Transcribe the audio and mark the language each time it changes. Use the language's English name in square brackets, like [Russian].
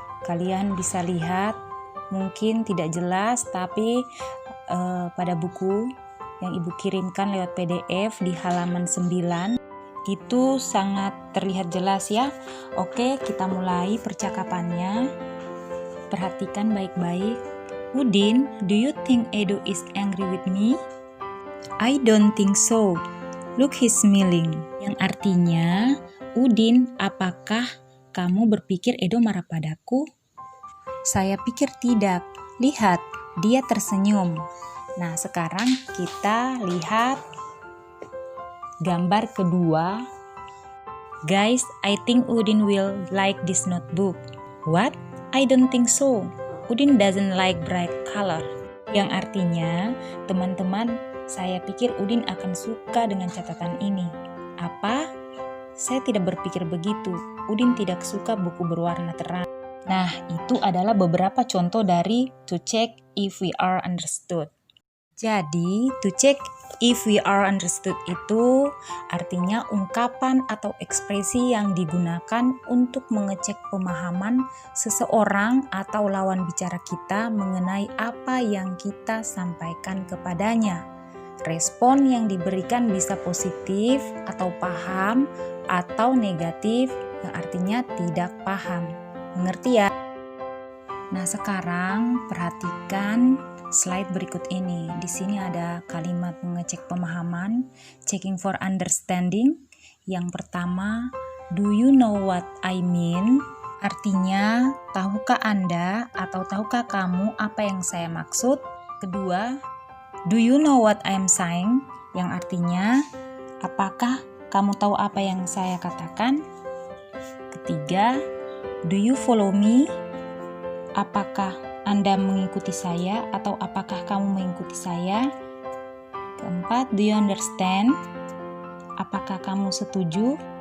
[Indonesian] Kalian bisa lihat, mungkin tidak jelas, tapi pada buku yang Ibu kirimkan lewat PDF di halaman 9 itu sangat terlihat jelas ya. Oke, kita mulai percakapannya. Perhatikan baik-baik. [English] Udin, do you think Edo is angry with me? I don't think so. Look, he's smiling. [Indonesian] Yang artinya, Udin, apakah kamu berpikir Edo marah padaku? Saya pikir tidak. Lihat, dia tersenyum. Nah, sekarang kita lihat gambar kedua. [English] Guys, I think Udin will like this notebook. What? I don't think so. Udin doesn't like bright color. [Indonesian] Yang artinya, teman-teman, saya pikir Udin akan suka dengan catatan ini. Apa? Saya tidak berpikir begitu. Udin tidak suka buku berwarna terang. Nah, itu adalah beberapa contoh dari [English] to check if we are understood. [Indonesian] Jadi, [English] to check if we are understood [Indonesian] itu artinya ungkapan atau ekspresi yang digunakan untuk mengecek pemahaman seseorang atau lawan bicara kita mengenai apa yang kita sampaikan kepadanya. Respon yang diberikan bisa positif atau paham atau negatif yang artinya tidak paham. Mengerti ya? Nah, sekarang perhatikan slide berikut ini. Di sini ada kalimat mengecek pemahaman, [English] checking for understanding. Yang pertama, do you know what I mean? [Indonesian] Artinya, tahukah Anda atau tahukah kamu apa yang saya maksud? [English] Kedua, do you know what I'm saying? [Indonesian] Yang artinya, apakah kamu tahu apa yang saya katakan? Ketiga, [English] do you follow me? [Indonesian] Apakah Anda mengikuti saya atau apakah kamu mengikuti saya? Keempat, [English] do you understand? [Indonesian] Apakah kamu setuju?